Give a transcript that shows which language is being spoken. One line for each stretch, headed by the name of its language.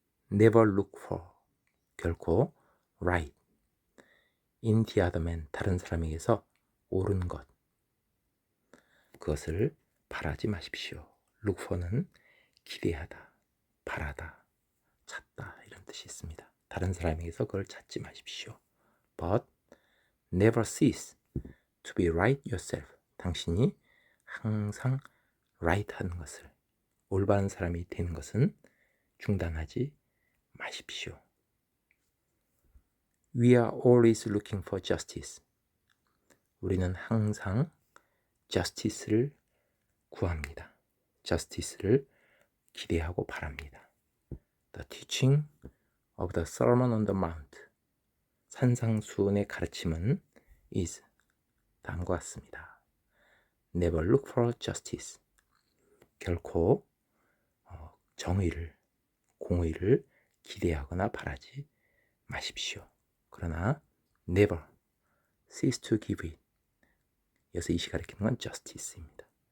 English: Never look for,
Korean: 결코
English: right, in the other man,
Korean: 다른 사람에게서 옳은 것, 그것을 바라지 마십시오. look for는 기대하다, 바라다, 찾다 이런 뜻이 있습니다. 다른 사람에게서 그걸 찾지 마십시오.
English: But never cease to be right yourself.
Korean: 당신이 항상 right 하는 것을, 올바른 사람이 되는 것은 중단하지 마십시오.
English: We are always looking for justice.
Korean: 우리는 항상 justice를 구합니다. justice를 기대하고 바랍니다.
English: The teaching of the Sermon on the Mount,
Korean: 산상수훈의 가르침은
English: is
Korean: 다음과 같습니다.
English: Never look for justice,
Korean: 결코 정의를, 공의를 기대하거나 바라지 마십시오. 그러나
English: never cease to give it,
Korean: 여기서 이시 가리키는 건 justice입니다.